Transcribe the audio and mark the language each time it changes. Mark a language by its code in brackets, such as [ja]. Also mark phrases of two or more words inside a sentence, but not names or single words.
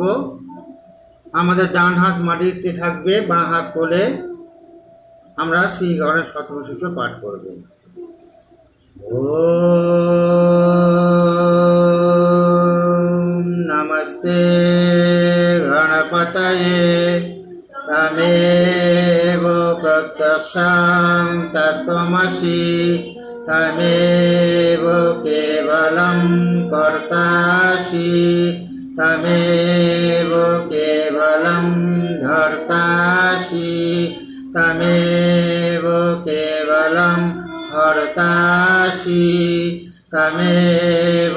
[bn] আমাদের ডান হাত মাটিতে থাকবে, বাঁ হাত তোলে আমরা শ্রী গণেশ শতশিষ্য পাঠ করব। [sa] ওম নমস্তে গণপতয়ে तमेव प्रत्यक्षं तत्त्वमसि तमेव केवलं कर्तासि तमेव केवलं धर्तासि तमेव केवलं हर्तासि तमेव